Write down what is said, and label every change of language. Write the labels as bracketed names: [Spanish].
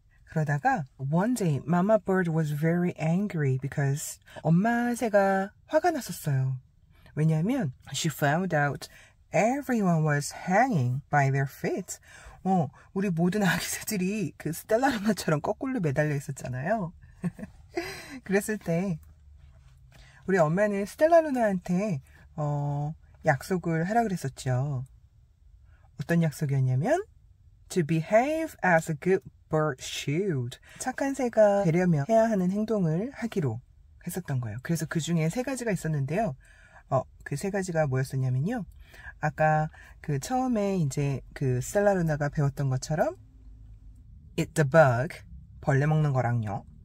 [Korean] 그러다가 [English] one day Mama Bird was very angry because [Korean] 엄마 새가 화가 났었어요. 왜냐하면 [English] she found out everyone was hanging by their feet. [Korean] 우리 모든 아기 새들이 그 스텔라 루나처럼 거꾸로 매달려 있었잖아요. 그랬을 때 우리 엄마는 스텔라 루나한테 약속을 하라 그랬었죠. 어떤 약속이었냐면 [English] to behave as a good bird should. [Korean] 착한 새가 되려면 해야 하는 행동을 하기로 했었던 거예요. 그래서 그 중에 세 가지가 있었는데요. 그 세 가지가 뭐였었냐면요. 아까 그 처음에 이제 그 스텔라 루나가 배웠던 것처럼 [English] eat the bug, [Korean] 벌레 먹는 거랑요.